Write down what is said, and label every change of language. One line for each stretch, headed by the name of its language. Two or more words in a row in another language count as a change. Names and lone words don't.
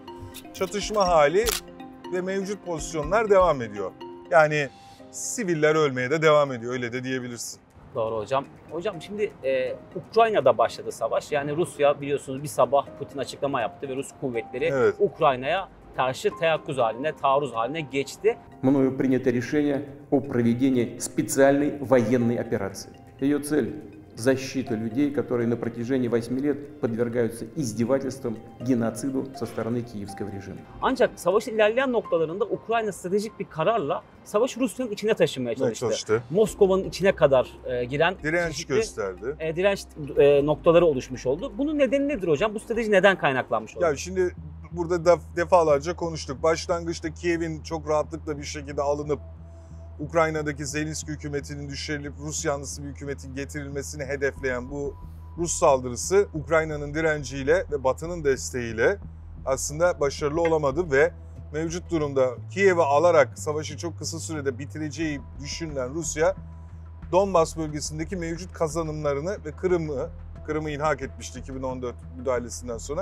Turkish: Çatışma hali ve mevcut pozisyonlar devam ediyor. Yani siviller ölmeye de devam ediyor, öyle de diyebilirsin. Doğru hocam. Hocam şimdi Ukrayna'da başladı savaş. Yani Rusya biliyorsunuz bir sabah Putin açıklama yaptı ve Rus kuvvetleri Ukrayna'ya karşı teyakkuz haline, taarruz haline geçti.
Russian: Мною принято решение о проведении специальной военной операции. Ее цель – защита людей, которые на протяжении 8 лет подвергаются издевательствам, геноциду со стороны киевского режима.
Turkish: Ancak savaşın ilerleyen noktalarında Ukrayna stratejik bir kararla savaşı Rusya'nın içine taşımaya çalıştı. Moskova'nın içine kadar giren direnç gösterdi. Direnç noktaları oluşmuş oldu. Bunun nedeni nedir hocam? Bu strateji neden kaynaklanmış oldu? Ya şimdi burada defalarca konuştuk. Başlangıçta Kiev'in çok rahatlıkla bir şekilde alınıp Ukrayna'daki Zelenski hükümetinin düşürülüp Rus yanlısı bir hükümetin getirilmesini hedefleyen bu Rus saldırısı Ukrayna'nın direnciyle ve Batı'nın desteğiyle aslında başarılı olamadı ve mevcut durumda Kiev'i alarak savaşı çok kısa sürede bitireceği düşünülen Rusya, Donbas bölgesindeki mevcut kazanımlarını ve Kırım'ı ilhak etmişti 2014 müdahalesinden sonra.